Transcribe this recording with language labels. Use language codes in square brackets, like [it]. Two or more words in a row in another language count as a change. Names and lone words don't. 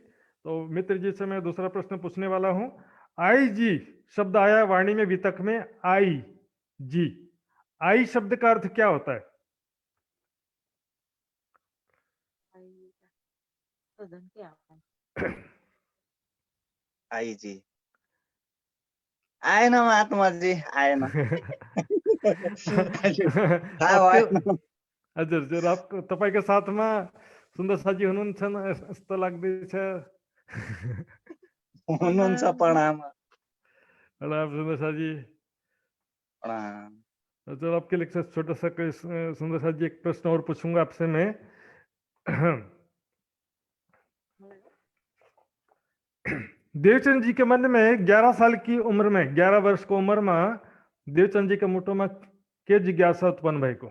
[hi] तो मित्र जी से मैं दूसरा प्रश्न पूछने वाला हूं। आई जी शब्द आया वाणी में वितक में, आई जी, आई शब्द का अर्थ क्या होता है? [ne] आई जी आएन महात्मा जी आएन हजुर आप तपाईँको साथमा सुन्दर साथी हुनुहुन्छ जस्तो लाग्दैछ। हुनुहुन्छ प्रणाम प्रणाम सुंदर साथी। प्रणाम। [hi] चलो आपके लिए छोटा सा सुंदर साथी एक प्रश्न और पूछूंगा आपसे मैं। देवचंद जी के मन में 11 साल की उम्र में, 11 वर्ष को उम्र में देवचंद जी के मुटो में [ne] के जिज्ञासा उत्पन्न भएको?